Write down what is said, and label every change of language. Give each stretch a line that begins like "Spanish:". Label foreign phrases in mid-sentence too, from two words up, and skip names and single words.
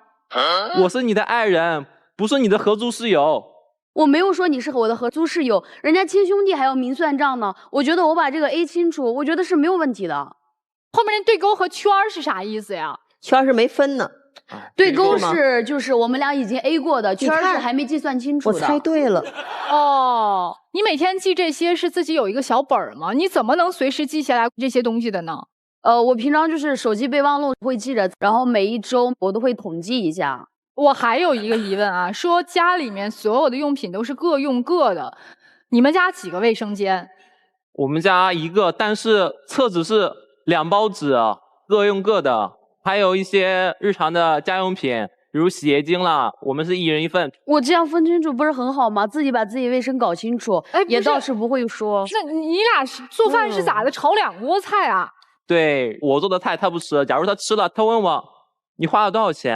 Chinese: 我是你的愛人，不是你的合租室友。我沒有說你是我的合租室友，人家親兄弟還要明算賬呢。我覺得我把這個 A 清楚，我覺得是沒有問題的。後面那對勾和圈是啥意思呀？圈是沒分呢。对勾是就是我們倆已經 A 過的，圈是還沒計算清楚的。我猜對了。哦，你每天記這些是自己有一個小本兒嗎？你怎麼能隨時記下來這些東西的呢？我平常就是手機備忘錄會記着，然後每一周我都會統計一下。我還有一個疑問啊，說家裡面所有的用品都是各用各的，你們家幾個衛生間？我們家1個，但是廁紙是2包紙，各用各的。還有一些日常的家用品，比如洗潔精啦，我們是1人1份。我這樣分清楚不是很好嗎？自己把自己衛生搞清楚，也倒是不會說。那你倆做飯是咋的？炒2鍋菜啊？對，我做的菜他不吃，假如他吃了，他問我你花了多少錢？